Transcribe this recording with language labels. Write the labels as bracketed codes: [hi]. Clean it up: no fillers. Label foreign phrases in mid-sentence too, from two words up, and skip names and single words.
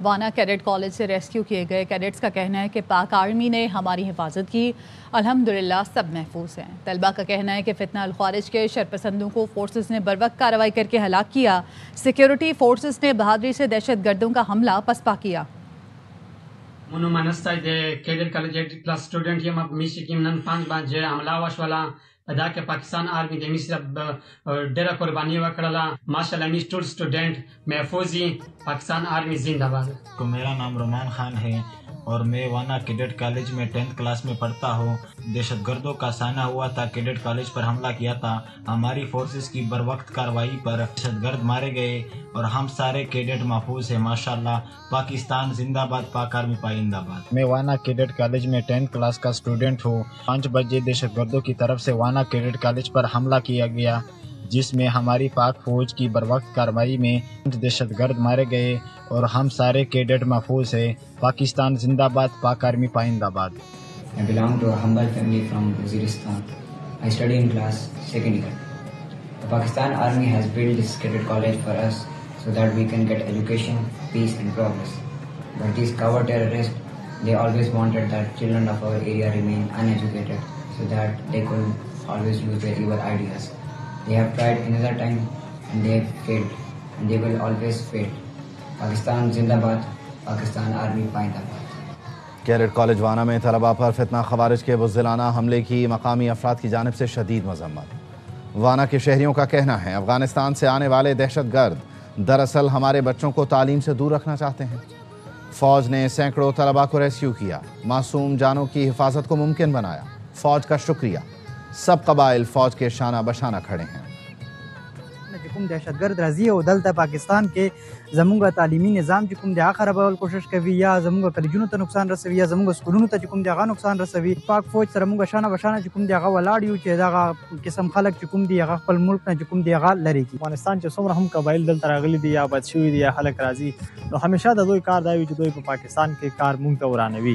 [ur] وانا کیڈٹ کالج سے ریسکیو کیے گئے کیڈٹس کا کہنا ہے کہ پاک آرمی نے ہماری حفاظت کی، الحمدللہ سب محفوظ ہیں۔ طلبہ کا کہنا ہے کہ فتنہ الخوارج کے شرپسندوں کو فورسز نے بروقت کارروائی کر کے ہلاک کیا۔ سیکیورٹی فورسز نے بہادری سے دہشت گردوں کا حملہ پسپا کیا۔ [ps] منو منستا د کیڈٹ کالج 8 [en] class student [ps] یم میشي کې نن 5 باندې حمله وشوله دا کې پاکستان آرمی د میشي ډېره قرباني وکړله ماشاءالله میش ټول سٹوڈنٹ محفوظ دي پاکستان آرمی [ur] زندہ باد۔ میرا نام رومان خان ہے اور میں وانا کیڈٹ کالج میں 10th کلاس میں پڑھتا ہوں۔ دہشت گردوں کا سامنا ہوا تھا، کیڈٹ کالج پر حملہ کیا تھا، ہماری فورسز کی بروقت کارروائی پر دہشت گرد مارے گئے اور ہم سارے کیڈٹ محفوظ ہیں ماشاءاللہ۔ پاکستان زندہ باد، پاک آرمی پائندہ باد۔ میں وانا کیڈٹ کالج میں 10th کلاس کا اسٹوڈنٹ ہوں۔ 5 بجے دہشت گردوں کی طرف سے وانا کیڈٹ کالج پر حملہ کیا گیا، جس میں ہماری پاک فوج کی بروقت کارروائی میں دہشت گرد مارے گئے اور ہم سارے کیڈٹ محفوظ ہیں۔ پاکستان زندہ باد، پاک آرمی پائندہ باد۔ [en] I belong to a humble family from Waziristan. I study in class 2nd year. The Pakistan Army has built this cadet college for us so that we can get education, peace and progress. But these coward terrorists, they always wanted that children of our area remain uneducated so that they could always use their evil ideas. They have tried another time and they have failed and they will always fail. [ur] پاکستان زندہ باد، پاکستان آرمی پائندہ باد. کیڈٹ کالج وانا میں طلباء پر فتنہ خوارج کے بزدلانہ حملے کی مقامی افراد کی جانب سے شدید مذمت۔ وانا کے شہریوں کا کہنا ہے افغانستان سے آنے والے دہشت گرد دراصل ہمارے بچوں کو تعلیم سے دور رکھنا چاہتے ہیں۔ فوج نے سینکڑوں طلباء کو ریسکیو کیا، معصوم جانوں کی حفاظت کو ممکن بنایا۔ فوج کا شکریہ، سب قبائل فوج کے شانہ بشانہ کھڑے ہیں۔ [ps] کوم دہشت گرد راځي او دلته پاکستان کې زموږ تعلیمي نظام چې کوم دی هغه خرابول کوشش کوي یا زموږ کالجونو ته نقصان رسوي یا زموږ سکولونو ته چې کوم دی هغه نقصان رسوي۔ پاک فوج سره موږ شانه بشانه چې کوم دی هغه ولاړ یو چې دغه قسم خلک چې کوم دی هغه خپل ملک نه چې کوم دی هغه لري کی افغانستان چې څومره هم قبایل دلته راغلي دي یا بد شوي دي یا خلک راځي نو همیشه د دوی کار دا وي چې دوی په پاکستان کې کار مونږ ته ورانوي۔